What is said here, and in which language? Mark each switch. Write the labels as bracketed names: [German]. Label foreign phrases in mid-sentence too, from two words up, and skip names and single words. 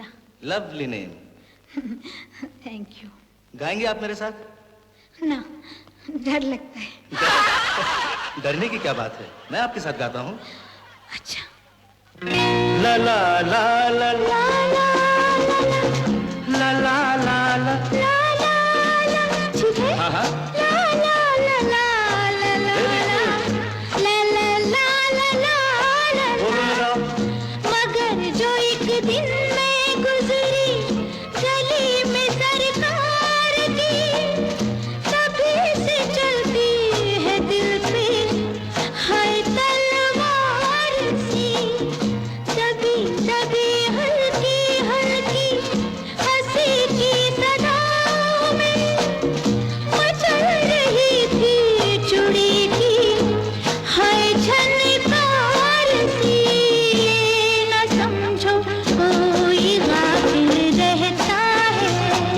[English] lovely name. thank you. [Hindi] गाएंगे आप मेरे साथ? ना, डर लगता है। डरने की क्या बात है, मैं आपके साथ गाता हूँ। अच्छा। ला ला ला ला ला ला ला ला ला। ठीक है? हाँ हाँ। ला ला ला ला ला ला [English] Very good. ला ला ला ला ला ला। [Hindi] बोलो लगाओ। मगर जो एक दिन में गुजरी गली में सरकार की, तभी से चलती है दिल पे हाय तलवार सी, तभी तभी हल्की हल्की हंसी की सदाओं में मचल रही थी चुड़ी की हाय झनकार सी, ये न समझो कोई गाफिल रहता है,